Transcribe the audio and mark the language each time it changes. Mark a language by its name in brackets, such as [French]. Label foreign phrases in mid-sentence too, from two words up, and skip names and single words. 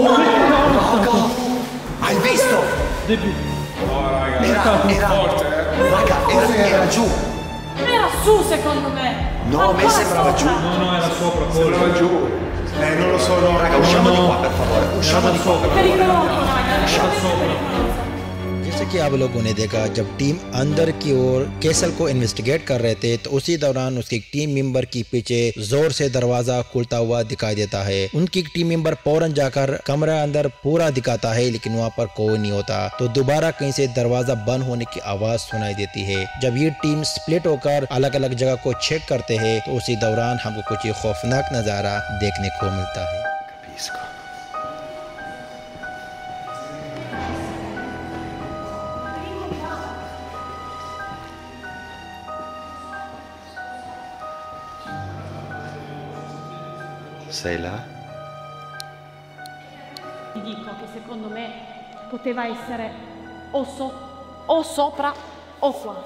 [Italian] Raga! Hai visto? Era giù. Era su, secondo me. No, a me Ancora sembrava giù. sopra. No, era sopra. Sembrava giù. Non lo so, no, Raga, usciamo di qua per favore. Usciamo di qua. È pericoloso, raga. È pericoloso. [Hindi] जैसे कि आप लोगों ने देखा, जब टीम अंदर की ओर कैसल को इन्वेस्टिगेट कर रहे थे तो उसी दौरान उसके एक [English] team member [Hindi] की पीछे जोर से दरवाजा खुलता हुआ दिखाई देता है। उनकी टीम मेंबर फौरन जाकर कमरा अंदर पूरा दिखाता है, लेकिन वहां पर कोई नहीं होता। तो दोबारा कहीं से दरवाजा बंद होने की आवाज सुनाई देती है। जब ये टीम स्प्लिट होकर अलग अलग जगह को चेक करते हैं तो उसी दौरान हमको कुछ ये खौफनाक नजारा देखने को मिलता है। [Italian] Capisco. Sei là? Ti dico che secondo me poteva essere o sopra o qua.